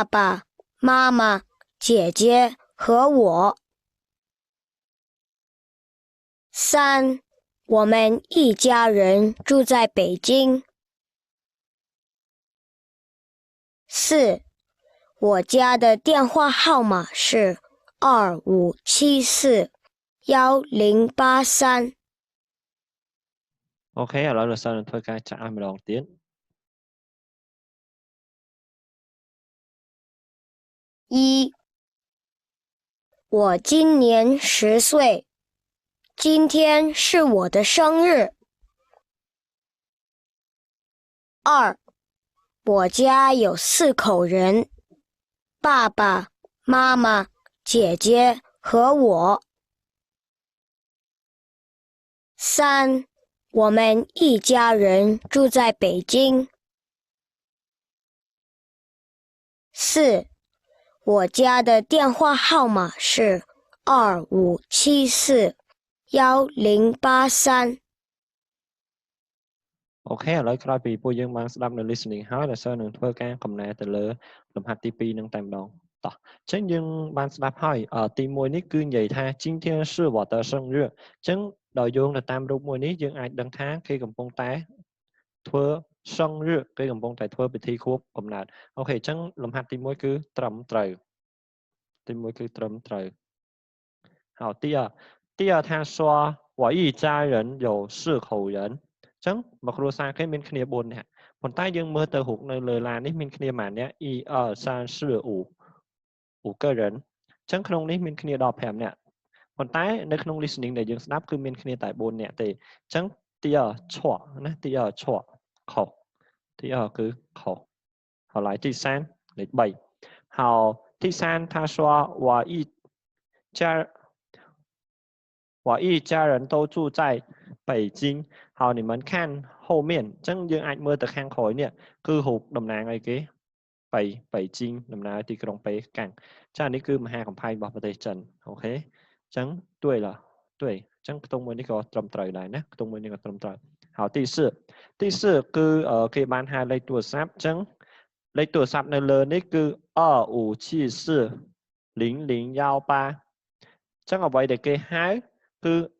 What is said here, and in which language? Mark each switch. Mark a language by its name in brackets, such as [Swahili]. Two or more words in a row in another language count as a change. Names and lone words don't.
[Chinese] 爸妈妈、姐姐和我。3，我们一家人住在北京。4，我家的电话号码是25741083。 [Khmer] អូខេឥឡូវលោកសិស្សនឹងធ្វើការចាក់ឲ្យម្ដងទៀត [Chinese] 我今年10岁，今天是我的生日。2，我家有4口人，爸爸妈妈、姐姐和我。3，我们一家人住在北京。4，我家的电话号码是25741083。 [Khmer] អូខេឥឡូវក្រោយពីពួកយើងបានស្ដាប់នៅ listening ហើយលោកសិស្សនឹងធ្វើការកំណែទៅលើលំហាត់ទី2នឹងតែម្ដងតោះអញ្ចឹងយើងបានស្ដាប់ហើយទី1នេះគឺនិយាយថា [Chinese] 今天是我的生日 [Khmer] អញ្ចឹងដល់យោងទៅតាមរូបមួយនេះយើងអាចដឹងថាគេកំពុងតែធ្វើ生日គេកំពុងតែធ្វើពិធីខួបកំណើតអូ ខេអញ្ចឹងលំហាត់ទី1គឺត្រឹមត្រូវទី1គឺត្រឹមត្រូវ [Chinese] 好第二他说我一家人有4口人 [Khmer] អញ្ចឹង មកគ្រួសារគេមានគ្នា4នាក់ប៉ុន្តែយើងមើលទៅរូបនៅលើឡាននេះមានគ្នាប៉ុន្មាននាក់1 2 3 4 5 个人អញ្ចឹងក្នុងនេះមានគ្នាដល់5នាក់ប៉ុន្តែនៅក្នុង listening ដែលយើងស្ដាប់គឺមានគ្នាតែ4នាក់ទេអញ្ចឹង [Chinese] 第二错 [Khmer] ណា [Chinese] 第二错 [Khmer] ខុស第二គឺខុស [Chinese] 好来第三 [Khmer] លេខ3 [Chinese] 好第三他说我一家人都住在北京好你们看后面 [Khmer] អញ្ចឹងយើងអាចមើលទៅខាងក្រោ យនេះគឺរូបតំណាងអីគេ北京តំណាងទីក្រុងប៉េកាំងចានេះគឺមហាកំផែងរបស់ប្រទេសចិនអូខេអញ្ចឹង [Chinese] 对了对 [Khmer] អញ្ចឹងខ្ទង់មួយនេះក៏ត្រឹមត្រូវដែរណាខ្ទង់មួយនេះក៏ត្រឹមត្រូវ [Chinese] 好第四 [Khmer] គឺគេបានហៅលេខទូរស័ព្ទអញ្ចឹងលេខទូរស័ព្ទនៅលើនេះគឺ25740018អញ្ចឹងអ្វីដែលគេហៅគឺ